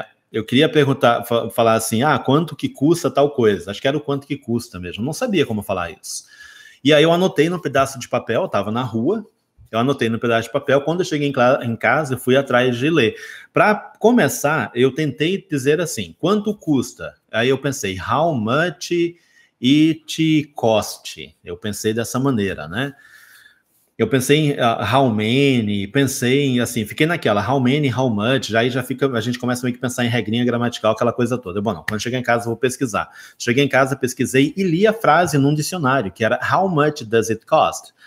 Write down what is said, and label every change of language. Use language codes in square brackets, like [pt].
[pt] Eu queria perguntar, falar assim, quanto que custa tal coisa? Acho que era o quanto que custa mesmo, não sabia como falar isso. E aí eu anotei num pedaço de papel, estava na rua, eu anotei no pedaço de papel, quando eu cheguei em casa, eu fui atrás de ler. Para começar, eu tentei dizer assim, quanto custa? Aí eu pensei, [en] how much it cost? [pt] Eu pensei dessa maneira, né? Eu pensei em how many, pensei em, assim, fiquei naquela, how many, how much, aí já fica, a gente começa meio que pensar em regrinha gramatical, aquela coisa toda. Bom, não, quando chegar em casa eu vou pesquisar. Cheguei em casa, pesquisei e li a frase num dicionário, que era [en] how much does it cost?